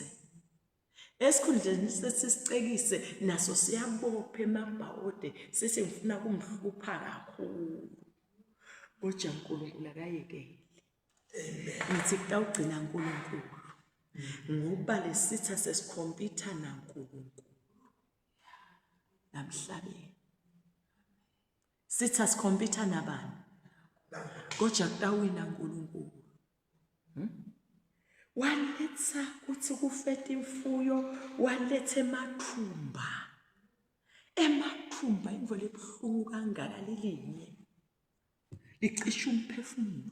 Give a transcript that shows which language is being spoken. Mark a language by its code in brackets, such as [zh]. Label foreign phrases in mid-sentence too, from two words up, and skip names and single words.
[ss] Esikhundleni sicekise naso siyabopha emabhawode sithi ngifuna kumhlupha kakhulu. Kodwa uNkulunkulu akayekele. Amen. Ngithi kutawugcina uNkulunkulu. Ngoba lesitha sesikhompyutha naNkulunkulu. Namhlabeni. Sitha sikhompyutha nabani? Kodwa kutawina uNkulunkulu. Waletha kuthi kufeta imfuyo, waletha emathumba. Emathumba imvelo ebuhlungu kangaka lilinye. Licisha umphefumulo.